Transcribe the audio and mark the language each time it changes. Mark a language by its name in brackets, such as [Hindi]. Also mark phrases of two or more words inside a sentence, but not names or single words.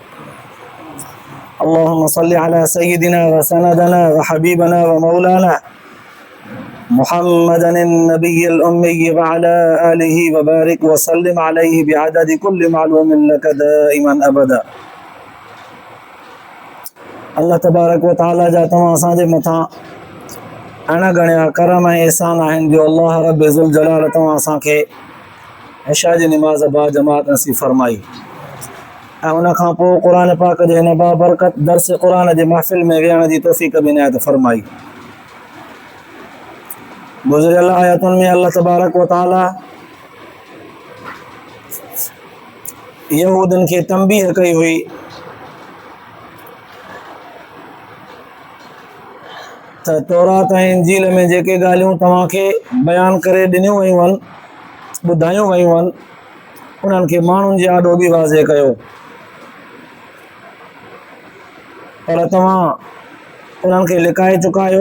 [Arabic] اللهم صل على سيدنا وسندنا وحبيبنا ومولانا محمدا النبي الأمي وعلى آله وبارك وسلم عليه بعدد كل معلوم لك دائما أبدا. اللہ تبارک و تعالی [Sindhi] جا تمام असांजे मथां अणगणिया करम ऐं एहसान आहिनि जो अल्लाह [Arabic] رب ذو الجلال [Sindhi] तव्हां असांखे इशा जी निमाज़ बा जमात नसीब फरमाई ऐं उन खां पोइ क़ुर पाक जे हिन बाबरकत दर्स क़ुर जे महफ़िल में विहण जी तौफ़ीक़ बि इनायत फरमाई। गुज़िरियल आयतुनि में [Arabic] الله تبارك وتعالى [Sindhi] यहूदनि खे तंबीह कई हुई त तौरात ऐं इंजील में जेके ॻाल्हियूं तव्हांखे बयानु करे ॾिनियूं वयूं आहिनि, ॿुधायूं वयूं आहिनि, उन्हनि खे माण्हुनि जे आॾो बि वाज़े कयो, पर तव्हां उन्हनि खे लिकाए चुका आहियो।